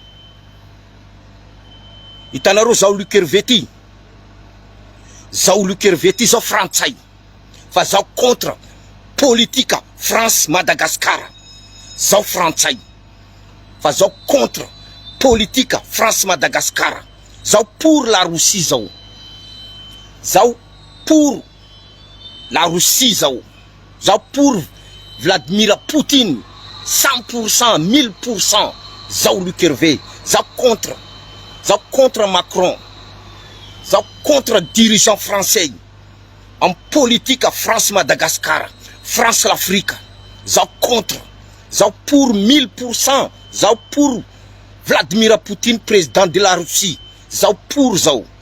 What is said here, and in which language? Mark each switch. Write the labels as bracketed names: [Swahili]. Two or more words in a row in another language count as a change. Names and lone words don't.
[Malagasy] Hitanareo zao Luc Hervé ty. Zao Luc Hervé ty zao frantsay. Fa zao contre politika France Madagascar. Zao frantsay. Fa zao contre politika France Madagascar. Zao [French] pour la Russie [Malagasy] zao. Zao [French] pour la Russie [Malagasy] zao. Zao pour Vladimir Poutine. 100%, 1000%. Zao Luc Hervé. Zao contre Macron. Zao [French] contre dirigeant français. En politique à France Madagascar. France l'Afrique. [Malagasy] Zao contre. Zao pour 1000%. Zao [French] pour Vladimir Poutine, président de la Russie. [Malagasy] Zao pour zao.